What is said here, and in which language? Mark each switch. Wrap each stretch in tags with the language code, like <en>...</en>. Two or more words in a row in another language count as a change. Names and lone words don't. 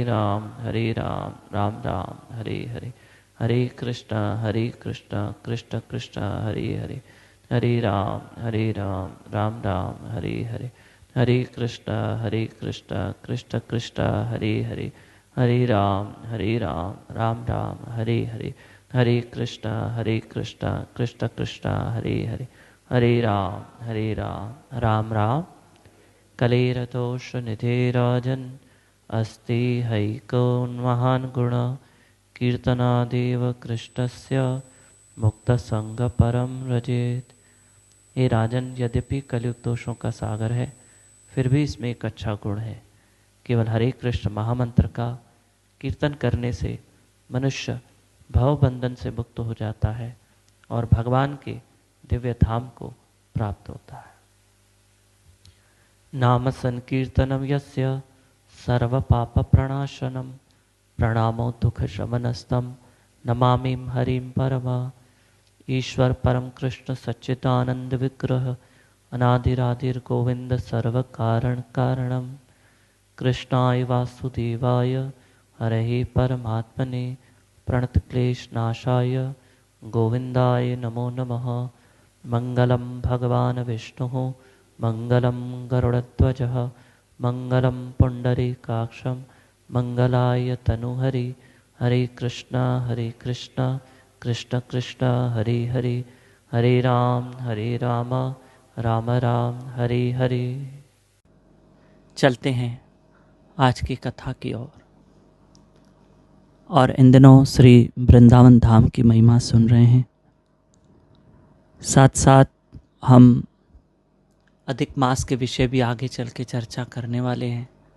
<sa>राम राम राम हरे हरे, हरे कृष्णा कृष्ण कृष्ण हरे हरे, हरे राम राम राम हरे हरे, हरे कृष्णा कृष्ण कृष्ण हरे हरे, हरे राम राम राम हरे हरे, हरे कृष्णा कृष्ण कृष्ण हरे हरे, हरे राम राम राम। कलेरतोष निधे राजन् अस्ति हैकोन्महान् गुण कीर्तनादेव कृष्णस्य मुक्तसंग परम रजेत।</sa> <hi>ये राजन, यद्यपि कलयुग दोषों का सागर है, फिर भी इसमें एक अच्छा गुण है। केवल हरे कृष्ण महामंत्र का कीर्तन करने से मनुष्य भवबंधन से मुक्त हो जाता है और भगवान के दिव्य धाम को प्राप्त होता है।</hi> <sa>नाम संकीर्तनम यस्य सर्व पाप प्रणाशनम प्रणामो दुख शमनस्तम नमामिं हरिं परमा। ईश्वर परम कृष्ण सच्चिदानंद विग्रह अनादिरादिर गोविंद सर्व कारण कारणम कृष्णाय वासुदेवाय हरे परमात्मने प्रणत क्लेश नाशाय गोविंदाय नमो नमः। मंगलम भगवान विष्णु मंगलम गरुड़ध्वजः मंगलम पुंडरीकाक्षं मंगलाय तनुहरि। हरे कृष्णा कृष्ण कृष्ण हरे हरे, हरे राम राम राम हरे हरे।</sa> <hi>चलते हैं आज की कथा की ओर। और इन दिनों श्री वृंदावन धाम की महिमा सुन रहे हैं। साथ साथ हम अधिक मास के विषय भी आगे चल के चर्चा करने वाले हैं।</hi>